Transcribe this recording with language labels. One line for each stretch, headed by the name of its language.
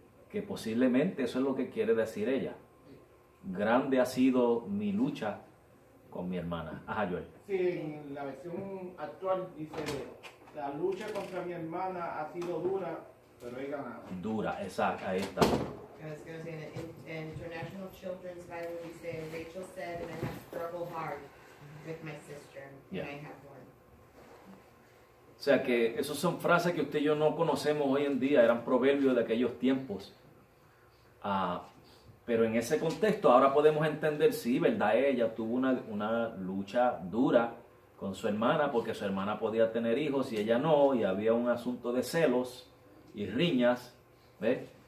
Spanish: Que posiblemente eso es lo que quiere decir ella. Grande ha sido mi lucha con mi hermana. Ajá, Joel. Sí, en la versión actual dice, la lucha contra mi hermana ha sido dura, pero he ganado. Dura, exacto, ahí está.
English: I was going to say, in International Children's Bible, we say, Rachel said, and I have struggled hard with my sister, Yeah. and I have won.
Spanish: O sea que esas son frases que usted y yo no conocemos hoy en día, eran proverbios de aquellos tiempos. Pero en ese contexto ahora podemos entender, sí, ¿verdad? Ella tuvo una lucha dura con su hermana porque su hermana podía tener hijos y ella no, y había un asunto de celos y riñas, ¿ves?